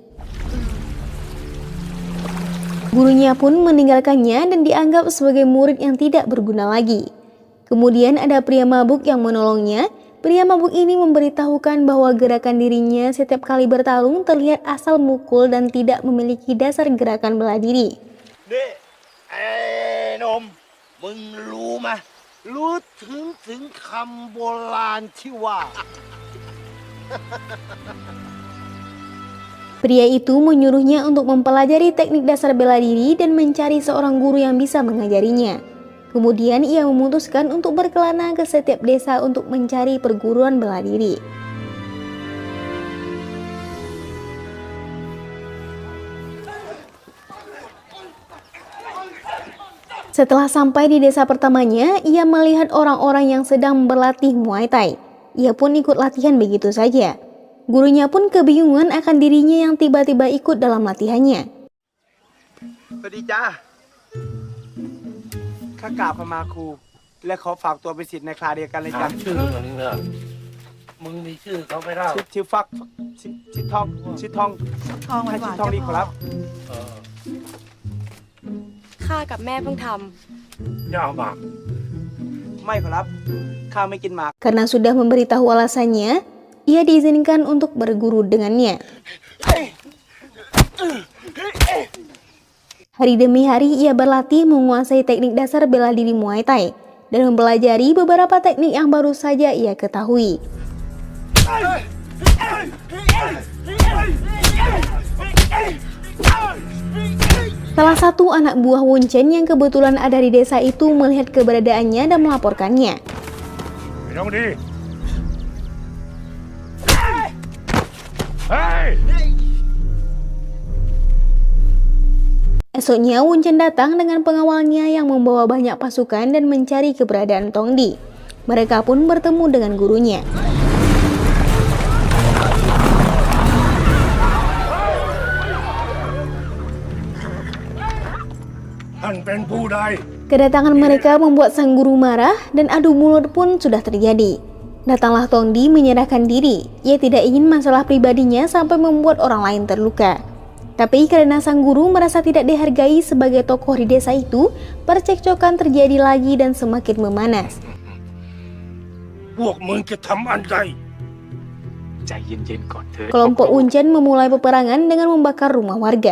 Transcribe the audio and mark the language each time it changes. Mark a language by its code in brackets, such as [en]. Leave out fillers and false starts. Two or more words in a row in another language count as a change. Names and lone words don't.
[id] Gurunya pun meninggalkannya dan dianggap sebagai murid yang tidak berguna lagi. Kemudian ada pria mabuk yang menolongnya, Pria mabuk ini memberitahukan bahwa gerakan dirinya setiap kali bertarung terlihat asal mukul dan tidak memiliki dasar gerakan bela diri. Nih, [th] Nom, มึงรู้ไหมรู้ถึงคำโบราณที่ว่า [id] Pria itu menyuruhnya untuk mempelajari teknik dasar bela diri dan mencari seorang guru yang bisa mengajarinya. Kemudian ia memutuskan untuk berkelana ke setiap desa untuk mencari perguruan bela diri. Setelah sampai di desa pertamanya, ia melihat orang-orang yang sedang berlatih Muay Thai. Ia pun ikut latihan begitu saja. Gurunya pun kebingungan akan dirinya yang tiba-tiba ikut dalam latihannya. [th] สวัสดีจ้าข้ากราบขมาครูและขอฝากตัวเป็นศิษย์ในคลาเดียวกันเลยจ้ะ ชื่อมึงเนี่ยมึงมีชื่อเขาไม่ได้ ชื่อฟักชื่อทองให้ชื่อทองดีครับ เออ ข้ากับแม่เพิ่งท ยาวมาก ไม่ขอรับข้าไม่กินหมาก [id] Karena sudah memberitahu alasannya, ia diizinkan untuk berguru dengannya. Hari demi hari ia berlatih menguasai teknik dasar bela diri Muay Thai dan mempelajari beberapa teknik yang baru saja ia ketahui. Salah satu anak buah Wun Chen yang kebetulan ada di desa itu melihat keberadaannya dan melaporkannya. [th] ไม่ต้องดีเฮ้ย [id] Esoknya Wun Chen datang dengan pengawalnya yang membawa banyak pasukan dan mencari keberadaan Tong Di. Mereka pun bertemu dengan gurunya. [th] ท่านเป็นผู้ใด [id] Kedatangan mereka membuat sang guru marah dan adu mulut pun sudah terjadi. Datanglah Tong Di menyerahkan diri. Ia tidak ingin masalah pribadinya sampai membuat orang lain terluka. Tapi karena sang guru merasa tidak dihargai sebagai tokoh di desa itu, percekcokan terjadi lagi dan semakin memanas. [th] พวกมึงจะทำอันใด [id] Kelompok Wun Chen memulai peperangan dengan membakar rumah warga.